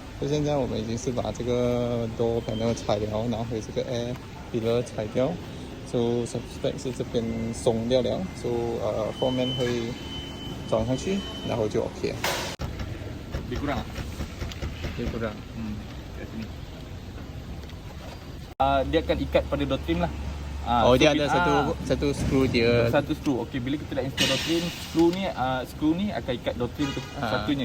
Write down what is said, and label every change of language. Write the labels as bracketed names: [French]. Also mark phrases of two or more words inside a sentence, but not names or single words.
[Chinese] 就现在我们已经是把这个 [English] door panel [Chinese] 拆了，然后还有这个 [English] air pillar [Chinese] 拆掉。 [English] So suspect [Chinese] 是这边松掉了，so 后面会装上去，然后就 OK 了。 [Malay] Lebih kurang tak? Lebih kurang. Kat sini. Dia akan ikat pada [English] door trim [Malay] lah. Oh, dia ada satu screw dia. Satu screw. Okey, bila kita dah install [English] door trim, [Malay] screw ni akan ikat [English] door trim [Malay] tu satunya.